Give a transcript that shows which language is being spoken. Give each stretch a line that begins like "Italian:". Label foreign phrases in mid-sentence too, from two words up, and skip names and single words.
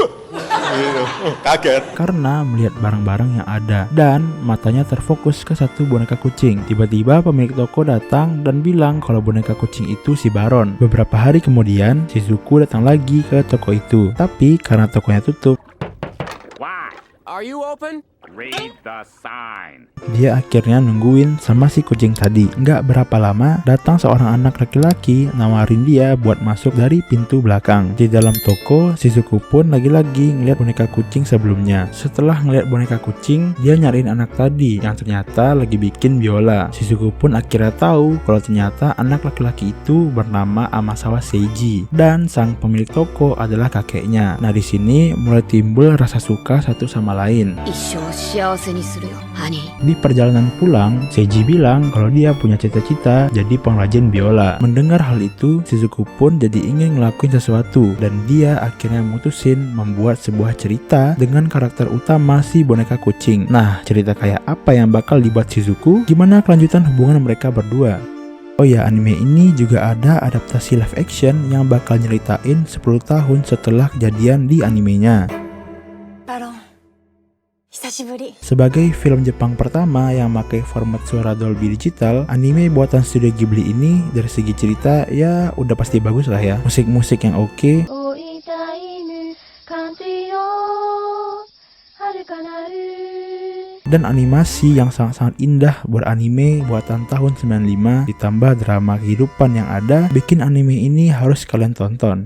Indonesian: Wah, kaget. Kaget. karena melihat barang-barang yang ada dan matanya terfokus ke satu boneka kucing. Tiba-tiba pemilik toko datang dan bilang kalau boneka kucing itu si Baron. Beberapa hari kemudian, Shizuku datang lagi ke toko itu. Tapi karena tokonya tutup,
English: Why? Are you open? Read the sign.
Indonesian: dia akhirnya nungguin sama si kucing tadi. Nggak berapa lama, datang seorang anak laki-laki nawarin dia buat masuk dari pintu belakang. Di dalam toko, Shizuku pun lagi-lagi ngeliat boneka kucing sebelumnya. Setelah ngeliat boneka kucing, dia nyariin anak tadi yang ternyata lagi bikin biola. Shizuku pun akhirnya tahu kalau ternyata anak laki-laki itu bernama Amasawa Seiji dan sang pemilik toko adalah kakeknya. Nah, di sini mulai timbul rasa suka satu sama lain.
Japanese: 一生幸せにするよ、ハニー。
Indonesian: Di perjalanan pulang, Seiji bilang kalau dia punya cita-cita jadi pengrajin biola. Mendengar hal itu, Shizuku pun jadi ingin ngelakuin sesuatu dan dia akhirnya mutusin membuat sebuah cerita dengan karakter utama si boneka kucing. Nah, cerita kayak apa yang bakal dibuat Shizuku? Gimana kelanjutan hubungan mereka berdua? Oh ya, anime ini juga ada adaptasi
English: live action
Indonesian: yang bakal nyeritain 10 tahun setelah kejadian di animenya.
Japanese: バロン、久しぶり。
Indonesian: Sebagai film Jepang pertama yang pakai format suara Dolby Digital, anime buatan studio Ghibli ini dari segi cerita ya udah pasti bagus lah ya. Musik-musik yang oke, dan animasi yang sangat-sangat indah buat anime buatan tahun 95 ditambah drama kehidupan yang ada, bikin anime ini harus kalian tonton.